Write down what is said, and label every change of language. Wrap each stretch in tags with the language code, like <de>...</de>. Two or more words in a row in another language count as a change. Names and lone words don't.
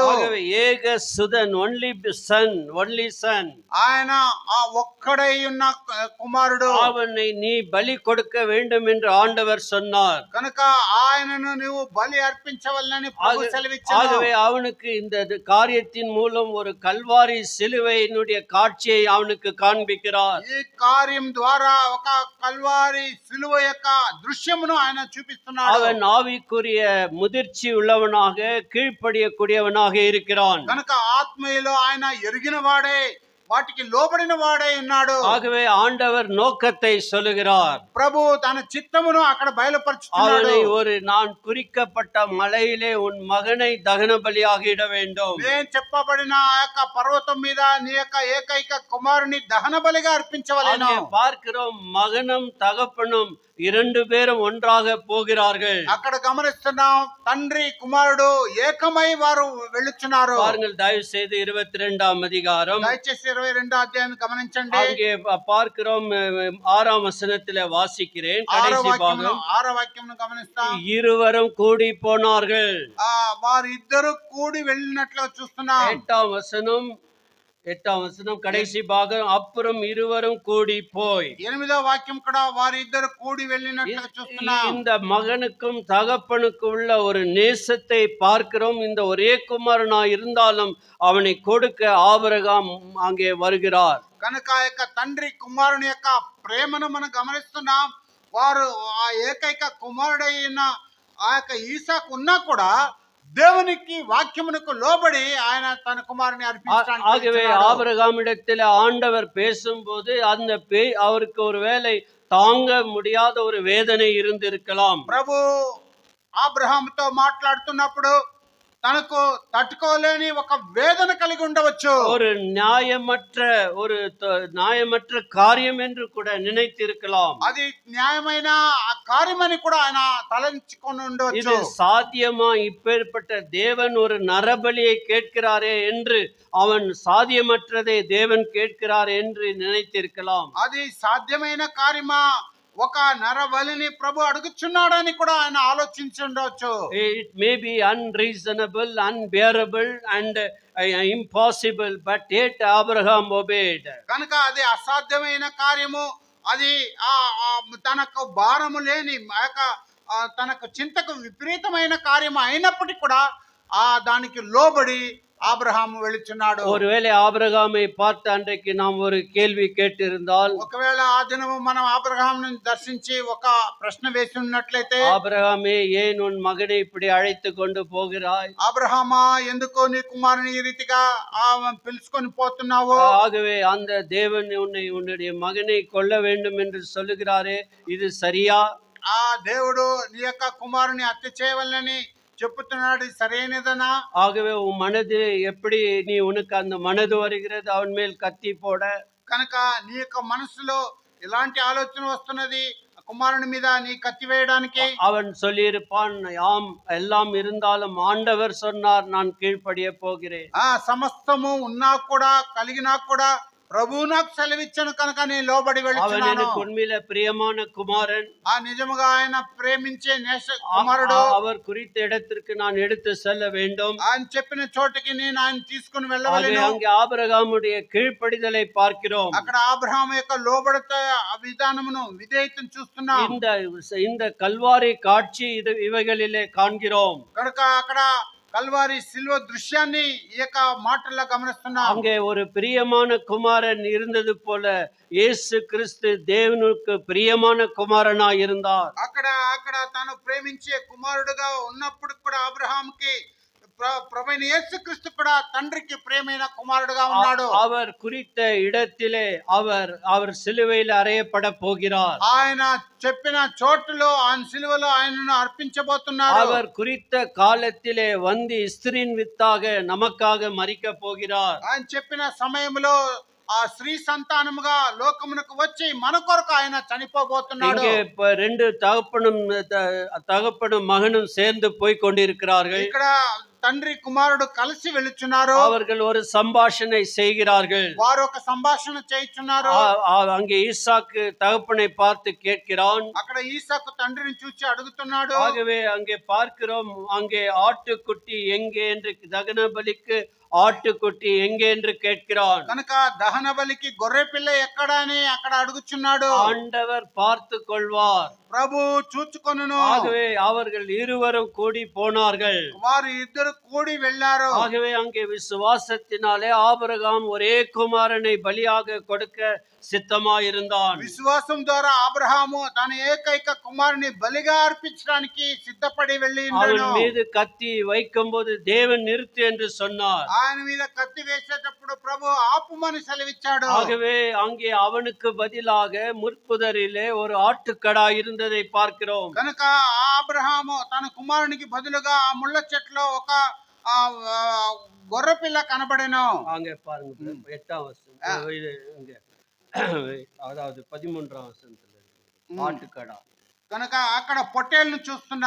<ta>ஆகவே ஏக சுதன்,</ta> <en>only son,</en> <te>ఆయన ఆ ఒక్కడై ఉన్న కుమారుడు.</te> <ta>அவனை நீ பலி கொடுக்க வேண்டும் என்று ஆண்டவர் சொன்னார்.</ta> <te>కనుక ఆయనను నీవు బలి అర్పించవలనని ప్రభు సెలవిచ్చాడు.</te> <ta>ஆகவே அவனுக்கு இந்த காரியத்தின் மூலம் ஒரு கல்வாரி சிலுவையினுடைய காட்சியை அவனுக்கு காண்பிக்கிறார்.</ta> <te>ఈ కార్యం ద్వారా ఒక కల్వారి సిలువ యొక్క దృశ్యమును ఆయన చూపిస్తున్నాడు.</te> <ta>அவன் ஆவிக்குரிய முதிர்ச்சி உள்ளவனாக, கீழ்ப்படியக்கூடியவனாக இருக்கிறான்.</ta> <te>కనుక ఆత్మీయలో ఆయన ఎరిగిన వాడే, వాటికి లోబడిన వాడే ఉన్నాడు.</te> <ta>ஆகவே ஆண்டவர் நோக்கத்தை சொல்லுகிறார்.</ta> <te>ప్రభు తన చిత్తమును అక్కడ బయలుపరుచుతున్నాడు.</te> <ta>அவனை நான் குறிக்கப்பட்ட மலையிலே உன் மகனை தகன பலியாக இட வேண்டும்.</ta> <te>నేను చెప్పబడిన ఆ యొక్క పర్వతం మీద నీ యొక్క ఏకైక కుమారుని దహన బలిగా అర్పించవలెను.</te> <ta>பார்க்கிறோம், மகனும் தகப்பனும் 2 பேரும் ஒன்றாக போகிறார்கள்.</ta> <te>అక్కడ గమనిస్తున్నాం, తండ్రి కుమారుడు ఏకమై వారు వెళ్ళుచున్నారు.</te> <ta>பாருங்கள், தயவு செய்து 22ஆம் அதிகாரம்,</ta> <te>దయచేసి 22వ అధ్యాయం గమనించండి.</te> <ta>அங்கே பார்க்கிறோம், 6ஆம் வசனத்திலே வாசிக்கிறேன். கடைசி பாகம்,</ta> <te>6వ వాక్యమును గమనిస్తాం.</te> <ta>இருவரும் கூடி போனார்கள்.</ta> <te>వారు ఇద్దరు కూడి వెళ్ళినట్లుగా చూస్తున్నాం.</te> <ta>8ஆம் வசனம் கடைசி பாகம், அப்புறம் இருவரும் கூடி போய்.</ta> <te>8వ వాక్యం కూడా వారు ఇద్దరు కూడి వెళ్ళినట్లుగా చూస్తున్నాం.</te> <ta>இந்த மகனுக்கும் தகப்பனுக்கும் உள்ள ஒரு நேசத்தை பார்க்கிறோம். இந்த ஒரே குமாரனா இருந்தாலும் அவனை கொடுக்க ஆபிரகாம் அங்கே வருகிறார்.</ta> <te>కనుక ఆ యొక్క తండ్రి కుమారుని యొక్క ప్రేమను మనం గమనిస్తున్నాం. వారు ఆ ఏకైక కుమారుడైన ఆ యొక్క ఈసాకు ఉన్నా కూడా దేవునికి వాక్యమునకు లోబడి ఆయన తన కుమారుని అర్పించడానికి</te> <ta>ஆகவே</ta> <te>వెళ్తున్నాడు.</te> <ta>ஆபிரகாமிடத்தில் ஆண்டவர் பேசும்போது அந்த அவருக்கு ஒரு வேளை தாங்க முடியாத ஒரு வேதனை இருந்திருக்கலாம்.</ta> <te>ప్రభు అబ్రహాముతో మాట్లాడుతున్నప్పుడు తనకు తట్టుకోలేని ఒక వేదన కలిగి ఉండవచ్చు.</te> <ta>ஒரு நியாயமற்ற காரியம் என்று கூட நினைத்திருக்கலாம்.</ta> <te>అది న్యాయమైన ఆ కార్యమని కూడా ఆయన తలంచుకొని</te> <ta>இது</ta> <te>ఉండవచ్చు.</te> <ta>சாத்தியமா? இப்பேற்பட்ட தேவன் ஒரு நரபலியை கேட்கிறாரே என்று அவன் சாத்தியமற்றதை தேவன் கேட்கிறார் என்று நினைத்திருக்கலாம்.</ta> <te>అది సాధ్యమైన కార్యమా, ఒక నరబలిని ప్రభు అడుగుచున్నాడని కూడా ఆయన ఆలోచించి ఉండవచ్చు.</te> <en>It may be unreasonable, unbearable and impossible, but yet Abraham obeyed.</en> <te>కనుక అది అసాధ్యమైన కార్యము, అది తనకు భారము లేని తనకు చింతకు విపరీతమైన కార్యము అయినప్పటికీ కూడా దానికి లోబడి ఆబ్రహాము వెళుచున్నాడు.</te> <ta>ஒருவேளை ஆபிரகாமை பார்த்த அன்றைக்கு நாம் ஒரு கேள்வி கேட்டிருந்தால்,</ta> <te>ఒకవేళ ఆ దినము మనం ఆబ్రహామును దర్శించి ఒక ప్రశ్న వేసి ఉన్నట్లయితే,</te> <ta>ஆபிரகாமே ஏன் உன் மகனை இப்படி அழைத்து கொண்டு போகிறாய்?</ta> <te>ఆబ్రహామా ఎందుకు నీ కుమారుని ఈ రీతిగా పిలుచుకొని పోతున్నావు?</te> <ta>ஆகவே அந்த தேவன் உன்னுடைய மகனை கொல்ல வேண்டும் என்று சொல்லுகிறாரே, இது சரியா?</ta> <te>ఆ దేవుడు నీ యొక్క కుమారుని హత్య చేయవలనని చెప్పుతున్నాడు, సరైనదనా?</te> <ta>ஆகவே உன் மனது எப்படி, நீ உனக்கு அந்த மனது வருகிறது அவன் மேல் கத்தி போட?</ta> <te>కనుక నీ యొక్క మనసులో ఎలాంటి ఆలోచన వస్తున్నది కుమారుని మీద నీ కత్తి వేయడానికి?</te> <ta>அவன் சொல்லியிருப்பான், ஆம் எல்லாம் இருந்தாலும் ஆண்டவர் சொன்னார், நான் கீழ்ப்படிய போகிறேன்.</ta> <te>సమస్తము ఉన్నా కూడా కలిగినా కూడా ప్రభువు నాకు సెలవిచ్చాను కనుక నేను లోబడి</te> <ta>அவன்</ta> <te>వెళ్తున్నాను.</te> <ta>எனக்கு உண்மையில பிரியமான குமாரன்,</ta> <te>నిజముగా ఆయన ప్రేమించే కుమారుడు,</te> <ta>அவர் குறித்த இடத்திற்கு நான் எடுத்து செல்ல வேண்டும்.</ta> <te>ఆయన చెప్పిన చోటికి నేను ఆయన తీసుకుని</te> <ta>ஆகவே</ta> <te>వెళ్ళవలెను.</te> <ta>அங்கே ஆபிரகாமுடைய கீழ்ப்படிதலை பார்க்கிறோம்.</ta> <te>అక్కడ అబ్రహాము యొక్క లోబడత విధానమును, విధేయతను చూస్తున్నాం.</te> <ta>இந்த கல்வாரி காட்சி இவைகளிலே காண்கிறோம்.</ta> <te>కనుక అక్కడ కల్వారి సిలువ దృశ్యాన్ని ఈ యొక్క మాటల్లో గమనిస్తున్నాం.</te> <ta>அங்கே ஒரு பிரியமான குமாரன் இருந்தது போல இயேசு கிறிஸ்து தேவனுக்கு பிரியமான குமாரனாய் இருந்தார்.</ta> <te>అక్కడ తాను ప్రేమించే కుమారుడుగా ఉన్నప్పుడు కూడా అబ్రహాముకి ప్రభువైన యేసుక్రీస్తు కూడా తండ్రికి ప్రియమైన కుమారుడుగా ఉన్నాడు.</te> <ta>அவர் குறித்த இடத்திலே அவர் சிலுவையில் அறையப்பட போகிறார்.</ta> <te>ఆయన చెప్పిన చోటులో ఆయన సిలువలో ఆయనను అర్పించబోతున్నారు.</te> <ta>அவர் குறித்த காலத்திலே வந்து இஸ்திரியின் வித்தாக நமக்காக மரிக்க போகிறார்.</ta> <te>ఆయన చెప్పిన సమయంలో ఆ స్త్రీ సంతానముగా లోకమునకు వచ్చి మన కొరకు ఆయన చనిపోబోతున్నాడు.</te> <ta>இங்கே ரெண்டு தகப்பனும் மகனும் சேர்ந்து போய் கொண்டிருக்கிறார்கள்.</ta> <te>ఇక్కడ తండ్రి కుమారుడు కలిసి వెళుచున్నారు.</te> <ta>அவர்கள் ஒரு சம்பாஷணை செய்கிறார்கள்.</ta> <te>వారు ఒక సంభాషణ చేయుచున్నారు.</te> <ta>அங்கே ஈசாக்கு தகப்பனை பார்த்து கேட்கிறான்.</ta> <te>అక్కడ ఈసాకు తండ్రిని చూసి అడుగుతున్నాడు.</te> <ta>ஆகவே அங்கே பார்க்கிறோம், அங்கே ஆட்டுக்குட்டி எங்கே என்று, தகன பலிக்கு ஆட்டுக்குட்டி எங்கே என்று கேட்கிறான்.</ta> <te>కనుక దహన బలికి గొర్రె పిల్ల ఎక్కడ అని అక్కడ అడుగుచున్నాడు.</te> <ta>ஆண்டவர் பார்த்து கொள்வார்,</ta> <te>ప్రభు చూచుకొనును.</te> <ta>ஆகவே அவர்கள் இருவரும் கூடி போனார்கள்.</ta> <te>వారు ఇద్దరు కూడి వెళ్ళారు.</te> <ta>ஆகவே அங்கே விசுவாசத்தினாலே ஆபிரகாம் ஒரே குமாரனை பலியாக கொடுக்க சித்தமாயிருந்தான்.</ta> <te>విశ్వాసం ద్వారా అబ్రహాము తన ఏకైక కుమారుని బలిగా అర్పించడానికి సిద్ధపడి వెళ్ళి</te> <ta>அவன் மீது கத்தி வைக்கும்போது தேவன் நிறுத்து என்று சொன்னார்.</ta> <te>ఆయన మీద కత్తి వేసేటప్పుడు ప్రభు ఆపుమని సెలవిచ్చాడు.</te> <ta>ஆகவே அங்கே அவனுக்கு பதிலாக முற்புதரிலே ஒரு ஆட்டுக்கடா இருந்ததை பார்க்கிறோம்.</ta> <te>కనుక అబ్రహాము తన కుమారునికి బదులుగా ఆ ముళ్ళ చెట్లో ఒక గొర్రె పిల్ల కనబడెను.</te> <ta>அங்கே பாருங்க, 8ஆம் வசனம், அதாவது 13ஆம் வசனத்துல ஆட்டுக்கடா.</ta> <te>కనుక అక్కడ పొట్టేళ్లను చూస్తున్నాం.</te>